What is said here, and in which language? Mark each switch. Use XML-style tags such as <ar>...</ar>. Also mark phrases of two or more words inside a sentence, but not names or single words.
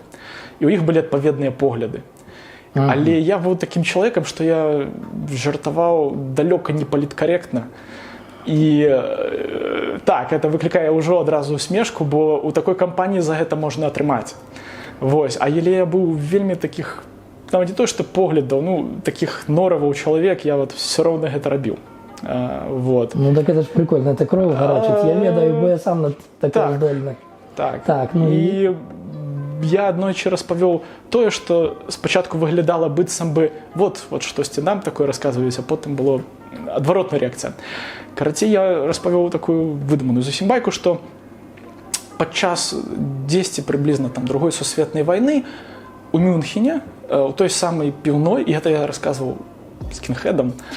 <be>І ў іх былі адпаведныя погляды. Але я быў такім чалавекам, што я жартаваў далёка не паліткарэктна. І так, это выклікае ўжо адразу усмешку, бо ў такой кампаніі за гэта можна атрымаць. Вось. Але я быў вельмі такіх, нават не то, што поглядаў, ну, такіх нораваў чалавек, я</be> <ru>вот все</ru> <be>роўна гэта рабіў. Вот.</be> <ru>Ну так это ж прикольно, это кровь</ru> <be>гарачыць, я ведаю, бо я сам на такое здольны. Так. Ну, і я аднойчы распавёў тое, што спачатку выглядала быццам бы вот штосьці нам такое расказваюць, а потым было адваротная рэакцыя. Карацей, я распавёў такую выдуманую зусім байку, што падчас дзесьці прыблізна там другой сусветнай вайны у Мюнхене, у той самай піўной, і гэта я расказваў скінхедам,</be>